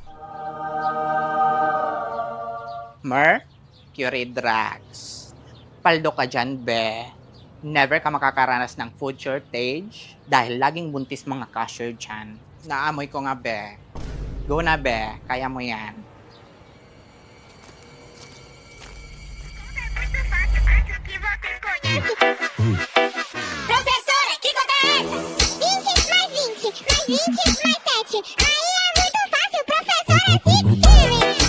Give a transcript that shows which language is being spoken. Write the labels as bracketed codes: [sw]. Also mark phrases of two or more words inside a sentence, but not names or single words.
[tl] Mercury drugs. Paldo ka dyan, be. Never ka makakaranas ng [en] food shortage [tl] dahil laging buntis mga cashier dyan. Naamoy ko nga, be. Go na, be. Kaya mo yan. [pt] Professora, que conta é essa? 20 mais 20, mais 20 mais 7. Aí é muito fácil, professora, 6 series.